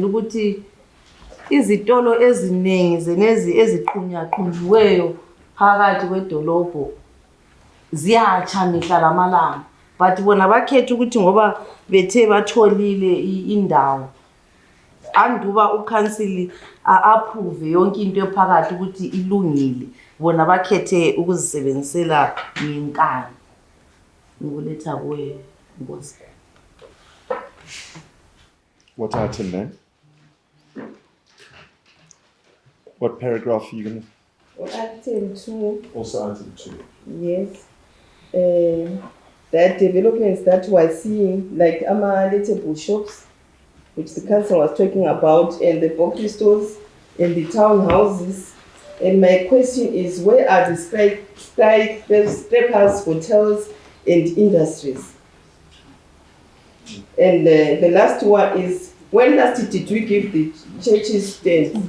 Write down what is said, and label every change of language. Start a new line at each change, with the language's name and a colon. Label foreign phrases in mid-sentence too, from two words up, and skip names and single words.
North Ndebele: ukuthi izitolo eziningi zenezi eziqunyaqunyiweyo phakathi kwedolobho ziyatsha mihla lamalanga, but bona bakhetha ukuthi ngoba bethe batholile indawo anduba uCouncil approve yonke into ephakathi ukuthi ilungile, bona bakhethe ukuzisebenzisela ngenkani. Ngokuletha kuwe Nkosi.
English: What item then? What paragraph are you going to? Item 2. Also item 2. Yes. That developments that we're seeing, like ama-letable shops, which the council was talking about, and the box stores, and the townhouses. And my question is, where are the skyscrapers, hotels, and industries? And the last one is, when last did we give the churches stands?